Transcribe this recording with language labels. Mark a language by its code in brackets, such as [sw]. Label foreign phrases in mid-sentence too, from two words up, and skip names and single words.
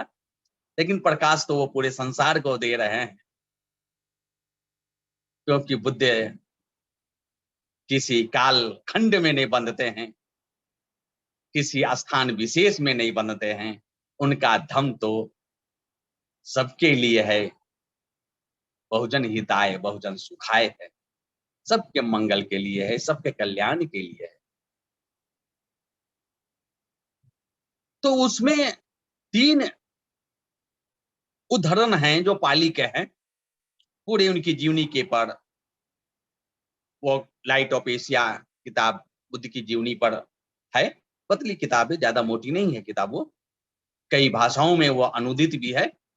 [hi] लेकिन प्रकाश तो वो पूरे संसार को दे रहे हैं, क्योंकि बुद्ध किसी काल खंड में नहीं बंधते हैं, किसी स्थान विशेष में नहीं बंधते हैं। उनका धम्म तो सबके लिए है, [pi] बहुजन हिताय बहुजन सुखाय [hi] है, सबके मंगल के लिए है, सबके कल्याण के लिए है। तो उसमें 3 उदाहरण हैं जो पाली के हैं, पूरे उनकी जीवनी के पर। वो लाइट ऑफ एशिया किताब बुद्ध की जीवनी पर है, पतली किताब है, ज्यादा मोटी नहीं है किताब, वो कई भाषाओं में वो अनुदित भी है।